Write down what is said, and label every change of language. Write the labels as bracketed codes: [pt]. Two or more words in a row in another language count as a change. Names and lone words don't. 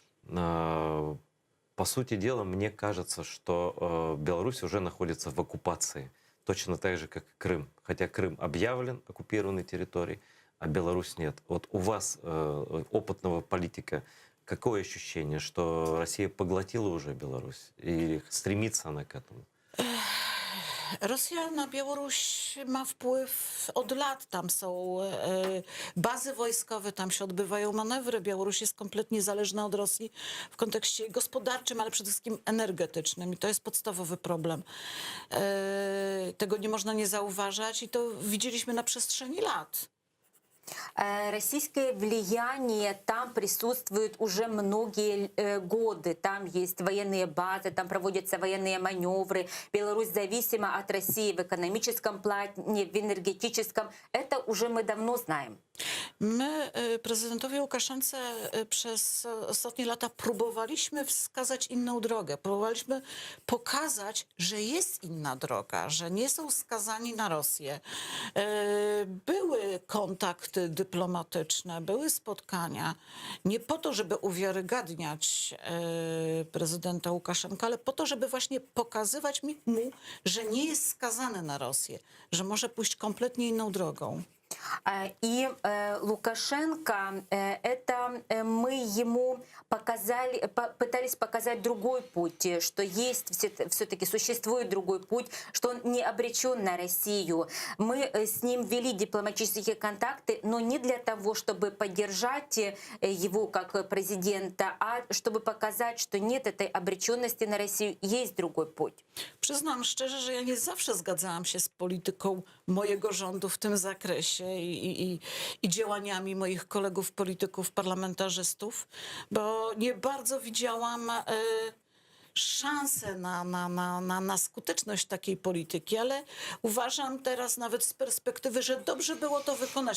[ru] По сути дела, мне кажется, что Беларусь уже находится в оккупации. Точно так же, как и Крым. Хотя Крым объявлен оккупированной территорией, а Беларусь нет. Вот у вас, опытного политика, какое ощущение, что Россия поглотила уже Беларусь? И стремится она к этому? [pl] Rosja na Białoruś ma wpływ od lat. Tam są bazy wojskowe, tam się odbywają manewry. Białoruś jest kompletnie zależna od Rosji w kontekście gospodarczym, ale przede wszystkim energetycznym. I to jest podstawowy problem. Tego nie można nie zauważać i to widzieliśmy na przestrzeni lat. [ru] Российское влияние там присутствует уже многие годы. Там есть военные базы, там проводятся военные маневры. Беларусь зависима от России в экономическом плане, в энергетическом. Это уже мы давно знаем. [pl] My prezydentowi Łukaszence przez ostatnie lata próbowaliśmy wskazać inną drogę. Próbowaliśmy pokazać, że jest inna droga, że nie są skazani na Rosję. Były kontakty dyplomatyczne, były spotkania. Nie po to, żeby uwiarygadniać prezydenta Łukaszenkę, ale po to, żeby właśnie pokazywać mu, że nie jest skazany na Rosję, że może pójść kompletnie inną drogą. [ru] И Лукашенко, это мы ему показали, пытались показать другой путь, что есть все-таки существует другой путь, что он не обречен на Россию. Мы с ним вели дипломатические контакты, но не для того, чтобы поддержать его как президента, а чтобы показать, что нет этой обреченности на Россию, есть другой путь. [pl] Przyznam szczerze, że ja nie zawsze zgadzałam się z polityką mojego rządu w tym zakresie i działaniami moich kolegów polityków, parlamentarzystów, bo nie bardzo widziałam szansę na skuteczność takiej polityki, ale uważam teraz nawet z perspektywy, że dobrze było to wykonać.